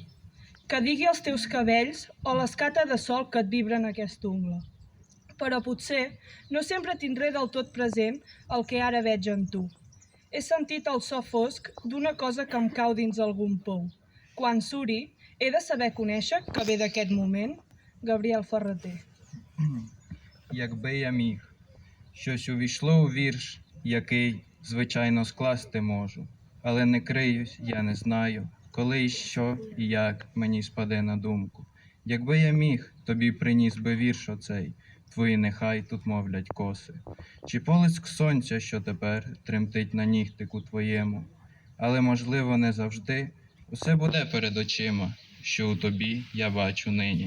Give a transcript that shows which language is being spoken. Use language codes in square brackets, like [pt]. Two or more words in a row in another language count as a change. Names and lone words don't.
[ca] Que digui els teus cabells o l'escata de sol que et vibra en aquest ungla. Però potser no sempre tindré del tot present el que ara veig en tu. He sentit el so fosc d'una cosa que em cau dins algun pou. Quan suri, he de saber conèixer que ve d'aquest moment. Gabriel Ferreter. [uk] Якби я міг, щось увійшло у вірш, який, звичайно, скласти можу, але не криюсь, я не знаю, коли і що, і як мені спаде на думку. Якби я міг, тобі приніс би вірш оцей, твої нехай тут мовлять коси, чи полиск сонця, що тепер тремтить на нігтику твоєму, але, можливо, не завжди, усе буде перед очима, що у тобі я бачу нині.